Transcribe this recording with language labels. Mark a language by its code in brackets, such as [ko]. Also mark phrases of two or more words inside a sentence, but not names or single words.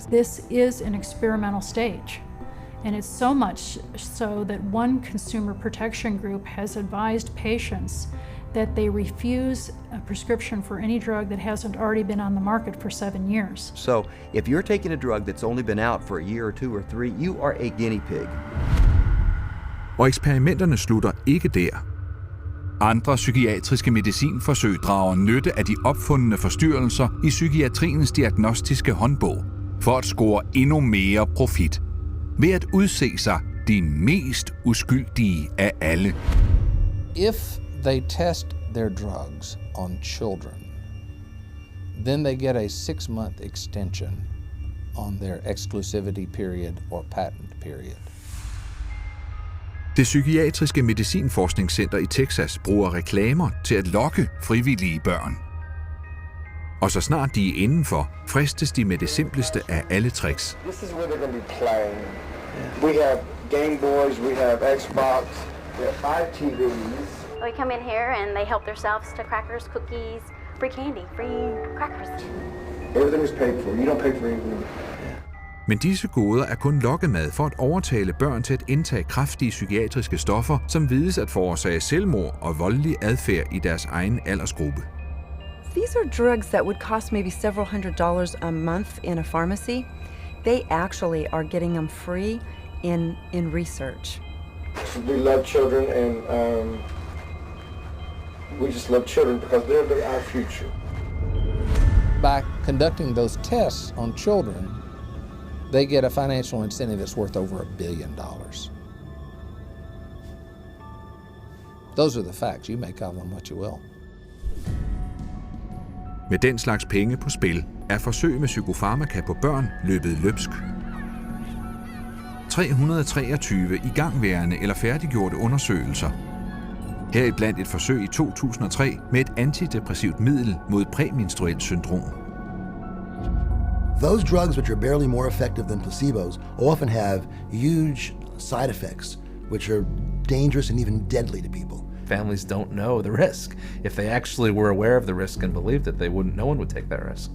[en] This is an experimental stage, and it's so much so that one consumer protection group has advised patients that they refuse a prescription for any drug that hasn't already been on the market for 7 years. So if you're taking a drug that's only been out for a year or 2 or 3, you are a guinea pig. [da] Og eksperimenterne slutter ikke der. Andre psykiatriske medicinforsøg drager nytte af de opfundne forstyrrelser i psykiatriens diagnostiske håndbog for at score endnu mere profit ved at udse sig de mest uskyldige af alle. [en] If they test their drugs on children, then they get a 6-month extension on their exclusivity period or patent period. [da] Det psykiatriske medicinforskningscenter i Texas bruger reklamer til at lokke frivillige børn. Og så snart de er indenfor, fristes de med det simpleste af alle tricks. [en] This is where they're going to be playing. We have Game Boys, we have Xbox, we have 5 TVs. They come in here and they help themselves to crackers, cookies, free candy, free crackers. Everything is paid for. You don't pay for anything. [da] Men disse goder er kun lokkemad for at overtale børn til at indtage kraftige psykiatriske stoffer, som vides at forårsage selvmord og voldelig adfærd i deres egen aldersgruppe. [en] These are drugs that would cost maybe several $100s a month in a pharmacy. They actually are getting them free in research. We love children, and we just love children because they're our future. By conducting those tests on children, they get a financial incentive that's worth over $1 billion. Those are the facts. You make of them what you will. [da] Med den slags penge på spil er forsøg med psykofarmaka på børn løbet løbsk. 323 igangværende eller færdiggjorte undersøgelser. Heriblandt et forsøg i 2003 med et antidepressivt middel mod præmenstruelt syndrom. [en] Those drugs which are barely more effective than placebos often have huge side effects which are dangerous and even deadly to people. Families don't know the risk. If they actually were aware of the risk and believed it, no one would take that risk.